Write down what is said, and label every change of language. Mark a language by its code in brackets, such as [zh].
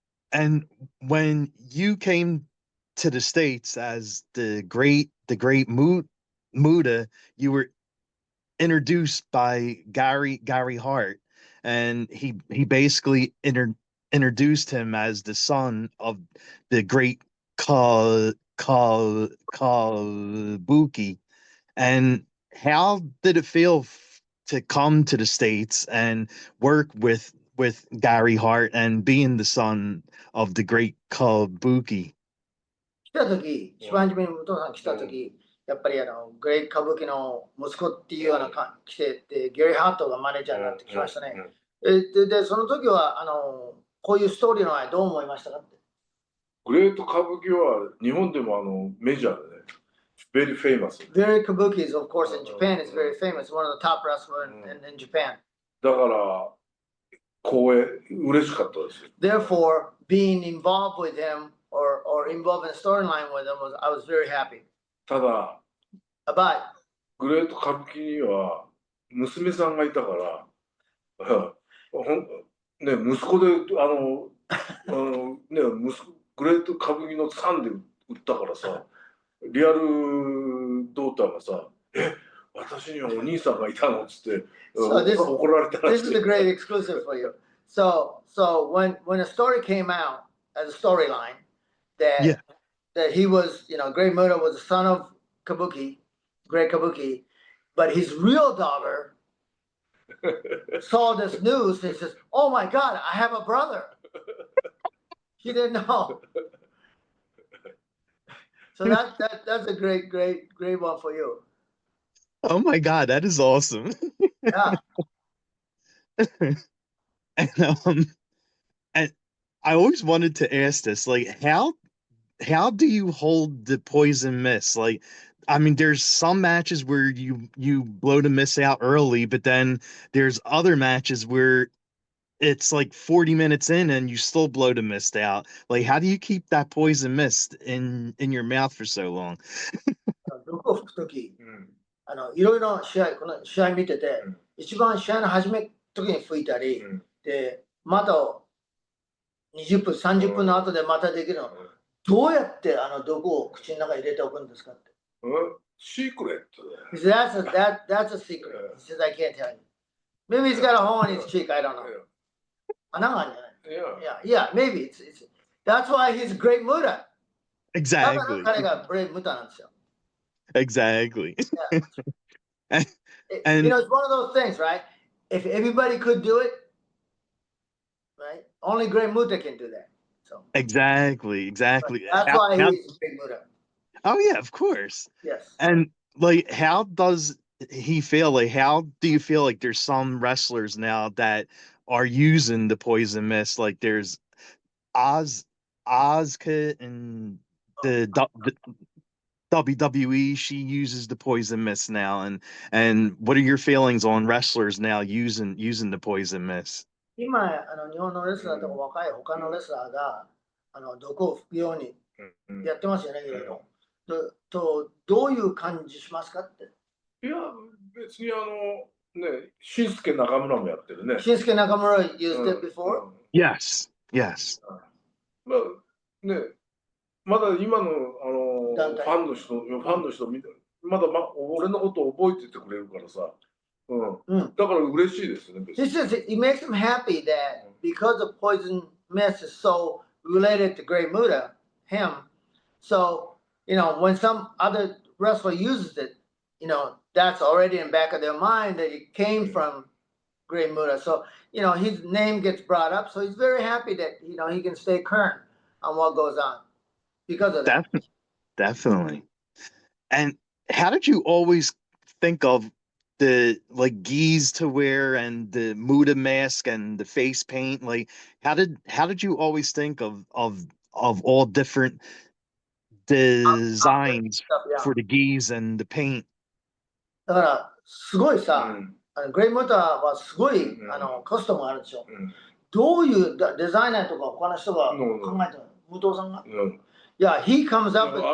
[en] And when you came to the States as the great Muta, you were introduced by Gary Hart, and he basically introduced him as the son of the great Kabuki. And how did it feel to come to the States and work with Gary Hart and being the son of the great Kabuki? [ja] 来た時、一番初めに武藤さん来た時、やっぱりグレイト歌舞伎の息子っていうような来てて、ゲリー・ハートがマネージャーになってきましたね。で、その時はこういうストーリーの前どう思いましたかって。グレート歌舞伎は日本でもメジャーでね、 very famous。 [en] Very Kabuki is, of course, in Japan, is very famous. One of the top wrestlers in Japan. [ja] だから光栄、嬉しかったです。 [en] Therefore, being involved with him or involved in a storyline with him I was very happy. [ja] ただ、 [en] But [ja] グレート歌舞伎には娘さんがいたから、ね、息子でね、グレート歌舞伎の3で売ったからさ、リアルドーターがさ、私にはお兄さんがいたのっつって、 [en] So this [ja] 怒られたらし [en] is [ja] い。 [en] the great exclusive for you. So when a story came out as a storyline that Yeah. that he was, Great Muta was the son of Kabuki, Great Kabuki, but his real daughter saw this news and says, "Oh my God, I have a brother." She didn't know. So that's a great one for you. Oh my God, that is awesome. Yeah. And and I always wanted to ask this, like, how do you hold the poison mist? Like, I mean, there's some matches where you blow the mist out early, but then there's other matches where it's like 40 minutes in and you still blow the mist out. Like, how do you keep that poison mist in your mouth for so long? [ja] 毒を吹くとき、うんいろいろこの試合見てて、うん一番試合の始め時に吹いたり、うんで、また20分、30分の後でまたできるの。どうやって毒を口の中に入れておくんですかって。シークレット [en] He said, that's a secret. He says, I can't tell you. Maybe he's got a hole in his cheek, I don't know. [ja] 穴があるんじゃない [en] Yeah. Yeah, maybe. That's why he's Great Muta. [ja] だから [en] Exactly. [ja] 彼がGreat Muta なんですよ。 [en] Exactly. Yeah. And it's one of those things, right? If everybody could do it, right? Only Great Muta can do that. So exactly. that's why he's Great Muta. Oh yeah, of course. Yes. And like, how does he feel? Like, how do you feel like there's some wrestlers now that are using the poison mist? Like, there's Asuka and the WWE. She uses the poison mist now. And what are your feelings on wrestlers now using the poison mist? [ja] 今、日本のレスラーとか若い他のレスラーが、毒を吹くようにやってますよね、いろいろ。どういう感じしますかって。いや、別に新助中村もやってるね。 [en] 新助中村 used it before? Yes. Yes. [ja] まあね、まだ今の団体ファンの人まだ俺のことを覚えててくれるからさ。だから嬉しいですね。 [en] He says it makes him happy that because the poison mist is so related to Great Muta, him. So, when some other wrestler uses it, that's already in the back of their mind that it came from Great Muta. So, his name gets brought up. So he's very happy that, he can stay current on what goes on because of that. Definitely. And how did you always think of the like gis to wear and the Muta mask and the face paint? Like, how did you always think of all different designs for the gis and the paint? [ja] だからすごいさ、グレイムーターはすごいコストもあるでしょ。どういうデザイナーとか他の人が考えてるの？ [en] 武藤さんが？ Yeah, he comes up with.